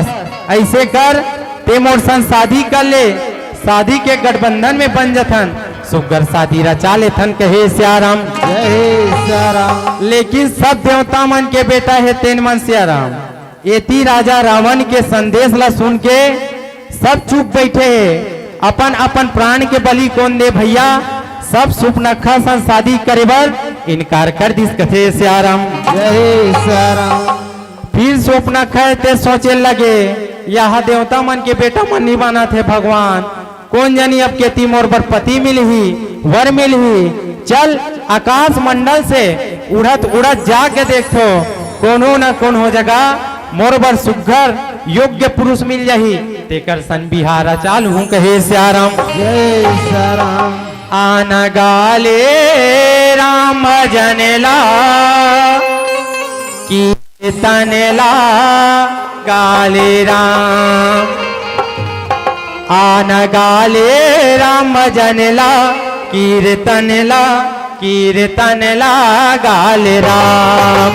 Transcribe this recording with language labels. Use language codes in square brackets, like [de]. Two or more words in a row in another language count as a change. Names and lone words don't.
[hne] ऐसे कर ते मोर संग शादी कर ले, शादी के गठबंधन में बन जथन, सुघर शादी रचा लेथन कहे सियाराम। जय सियाराम। लेकिन सब देवता मन के बेटा है तेन मन सियाराम। एती राजा रावण के संदेश ला सुन के सब चुप बैठे है, अपन अपन प्राण के बलि कौन दे भैया। सब सुपनखा सन शादी करे बर इनकार कर दिस कथे सियाराम। जय सियाराम। फिर सुपनखा ते सोचे लगे यह देवता मन के बेटा मन नहीं बना थे भगवान, कौन जानी अब केती मोर बर पति मिलही, वर मिलही। चल आकाश मंडल से उड़त उड़त जाके देखो कोनो न कौन हो जगह मोर बर सुघर योग्य पुरुष मिल जाही, तेकर सन बिहारा चालू हूँ कहे सियाराम। जय सियाराम। आन गाले राम जनला कीर्तनला गाले राम। आन गाले राम जनला कीर्तनला कीर्तनला गाले राम।